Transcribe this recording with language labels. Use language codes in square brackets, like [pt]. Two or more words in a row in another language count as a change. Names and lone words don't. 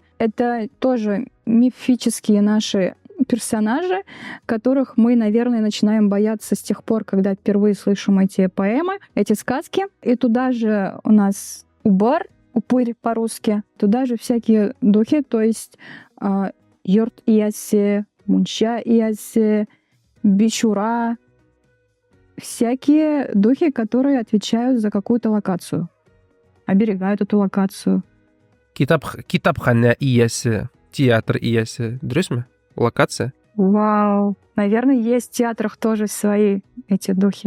[ru] Это тоже мифические наши персонажи, которых мы, наверное, начинаем бояться с тех пор, когда впервые слышим эти поэмы, эти сказки. И туда же у нас убар, упырь по-русски, туда же всякие духи, то есть [tt] Йорт Яси, мунча иясы, [ru] бичура. Всякие духи, которые отвечают за какую-то локацию, оберегают эту локацию. [tt] Китапхана иясы, театр иясы. [kk] Дұрыс ма? Локация? [ru] Вау. Наверное, есть в театрах тоже свои эти духи.